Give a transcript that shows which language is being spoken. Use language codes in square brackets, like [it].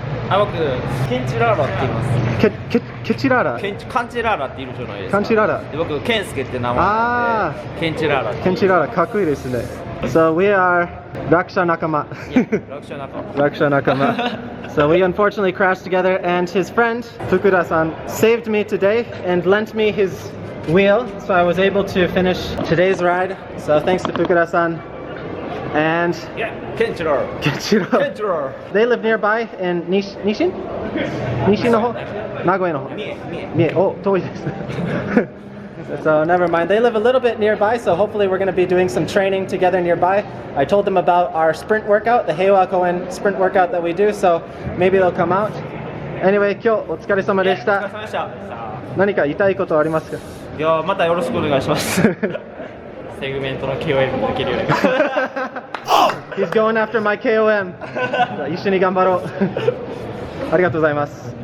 [ja] 僕、ケンチラーラって言います。ケチラーラカンチラーラっているじゃないですか。カンチラーラで僕、ケンスケって名前なんで、ケンチラーラって。ケンチラーラかっこいいですね。 [en] So we are Raksha Nakama. Raksha Nakama. So we unfortunately crashed together and his friend Fukuda-san saved me today and lent me his wheel, so I was able to finish today's ride. So thanks to Fukuda-san. And Kenchiro. They live nearby in Nishin? [ja] Nishin no ho? Nagoya no ho? Mie. Oh, 遠いです。 [en] So never mind. They live a little bit nearby, so hopefully we're going to be doing some training together nearby. I told them about our sprint workout, the Heiwa Koen sprint workout that we do, so maybe they'll come out. [ja] Anyway, 今日お疲れ様でした。何か言いたいことありますか？いや、またよろしくお願いします。セグメントの KOM もできるように。 [en] He's going after my KOM. [ja] 一緒に頑張ろう。ありがとうございます。